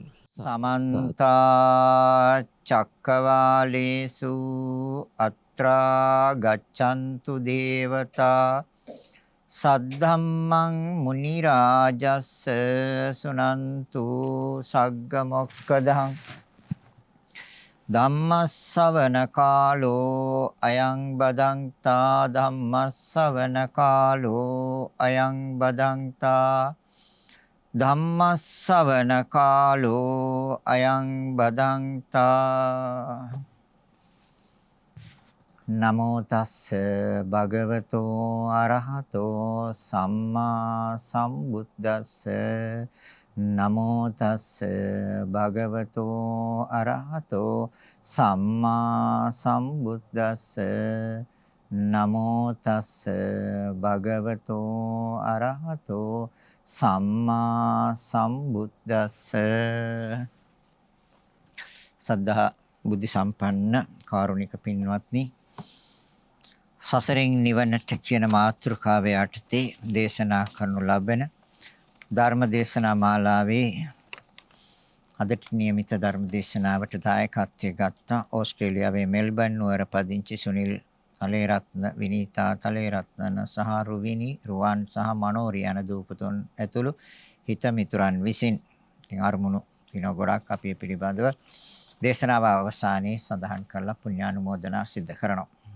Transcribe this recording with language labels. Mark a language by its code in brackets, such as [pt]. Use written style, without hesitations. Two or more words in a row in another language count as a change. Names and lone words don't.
[pi] සමන්ත චක්කවාලේසු අත්‍රා ගච්ඡන්තු දේවතා සද්ධම්මං මුනි රාජස්ස සුනන්තු සග්ග මොක්ඛදං ධම්මස්සවන කාලෝ අයං බදන්තා ධම්මස්සවන කාලෝ අයං බදන්තා ධම්මස්සවන කාලෝ අයං බදන්තා නමෝ තස්ස භගවතෝ අරහතෝ සම්මා සම්බුද්දස්ස නමෝ තස්ස භගවතෝ අරහතෝ සම්මා සම්බුද්දස්ස නමෝ තස්ස භගවතෝ අරහතෝ සම්මා සම්බුද්දස්ස. [si] සද්ධා බුද්ධ සම්පන්න කාරුණික පින්වත්නි, සසරින් නිවනට කියන මාතෘකාව යටතේ දේශනා කරනු ලබන ධර්ම දේශනා මාලාවේ අදට නියමිත ධර්ම දේශනාවට දායකත්වයේ ගත්ත ඕස්ට්‍රේලියාවේ මෙල්බර්න් නුවර පදිංචි සුනිල් තලේරත්න, විනීතා තලේරත්න සහ රුවිනි රුවන් සහ මනෝරි යන දූපතුන් ඇතුළු හිත මිතුරන් විසින් අරමුණු දින ගොඩක් අපි පිළිබඳව දේශනාව අවසානයේ සඳහන් කරලා පුණ්‍යානුමෝදනා සිද්ධ කරනවා.